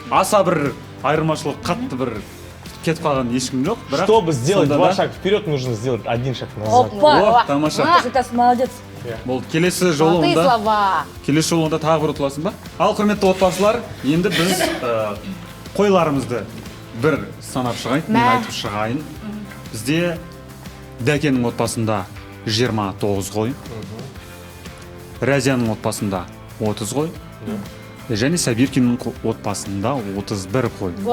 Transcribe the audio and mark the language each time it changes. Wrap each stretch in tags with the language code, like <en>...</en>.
<kk>Аса бір айырмашылық, қатты бір кетіп қалған ешкім жоқ.</kk> <ru>Чтобы сделать 2 шага вперед, нужно сделать 1 шаг назад.</ru> <kk>О, тамаша.</kk> <ru>Молодец.</ru> <kk>Бұл келесі жолында тағы бір ұтыласың ба? Ал құрметті отбасылар, енді біз қойларымызды бір санап шығайын, мен айтып шығайын. Бізде Дәкенің отбасында 29 қой, Разияның отбасында 30 қой, және Сабиркиннің отбасында 31 қой.</kk>